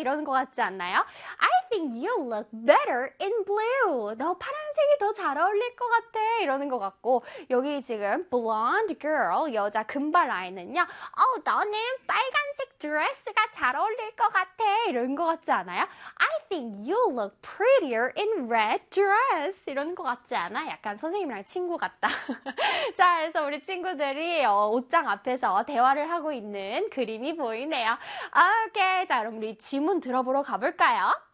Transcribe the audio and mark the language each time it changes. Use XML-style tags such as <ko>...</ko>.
<ko>이러는 것 같지 않나요?</ko> <en>I think you look better in blue.</en> <ko>너 파란색 더 잘 어울릴 것 같아 이러는 것 같고 여기 지금</ko> <en>blonde girl</en> <ko>여자 금발 아이는요 너는 빨간색 드레스가 잘 어울릴 것 같아 이런 것 같지 않아요?</ko> <en>I think you look prettier in red dress</en> <ko>이런 것 같지 않아? 약간 선생님이랑 친구 같다. 자, 그래서 우리 친구들이 옷장 앞에서 대화를 하고 있는 그림이 보이네요. 오케이, 자 그럼 우리 지문 들어보러 가볼까요?</ko>